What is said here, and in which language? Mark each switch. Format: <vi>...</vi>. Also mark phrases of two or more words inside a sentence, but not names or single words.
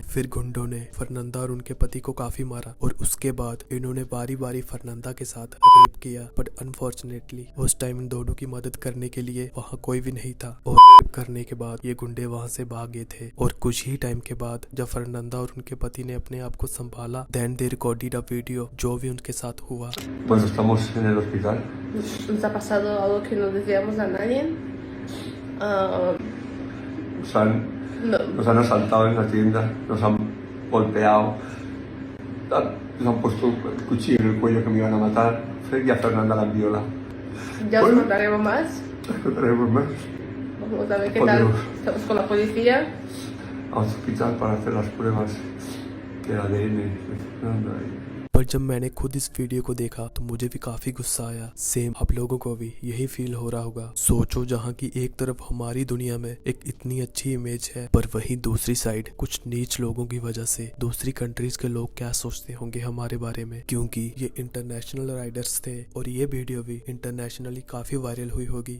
<hi>फिर गुंडों ने फर्नांडा और उनके पति को काफी मारा और उसके बाद इन्होंने बारी बारी फर्नांडा के साथ रेप किया,</hi> <en>but unfortunately</en> <hi>उस टाइम इन दोनों की मदद करने के लिए वहाँ कोई भी नहीं था और रेप करने के बाद ये गुंडे वहाँ से भाग गए थे। और कुछ ही टाइम के बाद जब फर्नांडा और उनके पति ने अपने आप को संभाला,</hi> <en>then they recorded a video</en> <hi>जो भी उनके साथ हुआ।</hi> <es>Pues estamos en el hospital. Nos ha pasado algo que no decíamos a nadie. Nos han asaltado en la tienda, nos han golpeado, nos han puesto el cuchillo en el cuello que me iban a matar. Y a Fernanda la viola. Ya os Bueno. contaremos más. Traemos más Vamos a ver qué tal. Estamos con la policía. al hospital para hacer las pruebas del ADN de Fernanda.</es> <hi>पर जब मैंने खुद इस वीडियो को देखा तो मुझे भी काफी गुस्सा आया। सेम आप लोगों को भी यही फील हो रहा होगा। सोचो, जहाँ की एक तरफ हमारी दुनिया में एक इतनी अच्छी इमेज है, पर वहीं दूसरी साइड कुछ नीच लोगों की वजह से दूसरी कंट्रीज के लोग क्या सोचते होंगे हमारे बारे में, क्योंकि ये</hi> <en>international riders</en> <hi>थे और ये वीडियो भी इंटरनेशनली काफी वायरल हुई होगी।</hi>